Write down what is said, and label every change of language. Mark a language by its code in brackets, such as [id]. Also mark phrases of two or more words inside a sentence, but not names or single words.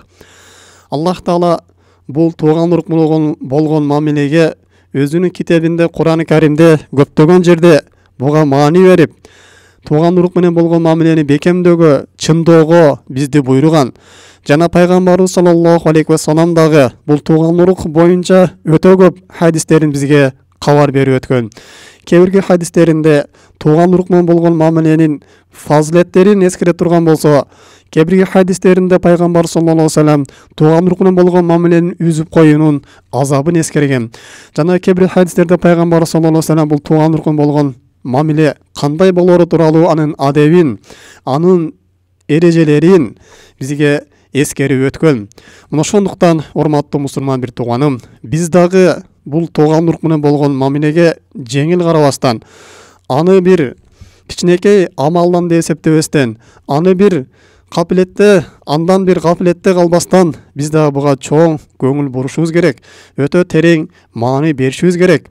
[ky] Аллах Таала бул тууган урук менен болгон мамилеге өзүнүн китебинде, Кур'ан-ы Каримде көптөгөн жерде буга маани берип, тууган урук менен болгон мамилени бекемдөөгө, чындоого бизди буйруган. Жана пайгамбарыбыз [ar] صلى الله عليه وسلم [ky] дагы бул тууган урук боюнча өтө көп хадистерин бизге кабар берип өткөн. Кээ-бир хадистеринде тууган урук менен болгон мамиленин фазилеттерин эскере турган болсо, кээ-бир хадистеринде пайгамбар [ar] صلى الله عليه وسلم [ky] тууган урук менен болгон мамиленин үзүп коюунун азабын эскерген. Жана кээ-бир хадистерде пайгамбар [ar] صلى الله عليه وسلم [ky] бул тууган урук менен болгон мамиле кандай болору тууралуу анын адебин, анын эрежелерин бизге эскерип өткөн. Мына ошондуктан урматтуу мусулман бир тууганым, биз дагы бул тууган урук менен болгон мамилеге жеңил карабастан, аны бир кичинекей амалдан деп эсептебестен, аны бир капилетте, андан бир капилетте калбастан, биз дагы буга чоң көңүл бурушубуз керек, өтө терең маани беришибиз керек.